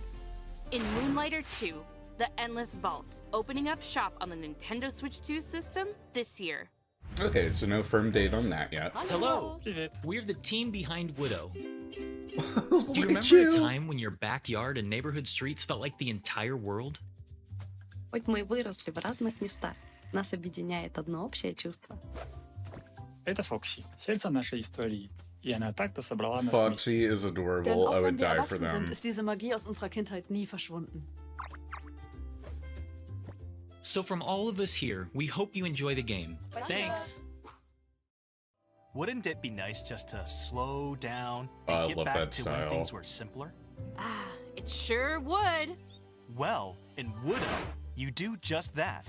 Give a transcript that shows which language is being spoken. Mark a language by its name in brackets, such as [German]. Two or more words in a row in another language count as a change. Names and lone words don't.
[English] In Moonlighter 2, The Endless Vault, opening up shop on the Nintendo Switch 2 system this year. Okay, so no firm date on that yet. Hello, we're the team behind Widow. Do Look you at remember you. a time when your backyard and neighborhood streets felt like the entire world? [Russian] Хоть мы выросли в разных местах, нас объединяет одно общее чувство. Это Фокси, сердце нашей истории. И она так-то собрала нас [English] Foxy is [German] Denn [English] adorable. [German] auch [English] I [German] wenn [English] would [German] wir [English] die for [German] erwachsen [English] them. [German] sind, ist diese Magie aus unserer Kindheit nie verschwunden. [English] So from all of us here, we hope you enjoy the game. Thanks. Wouldn't it be nice just to slow down Oh, I and get love back that to style. when things were simpler? Ah, it sure would. Well, in Widow, you do just that.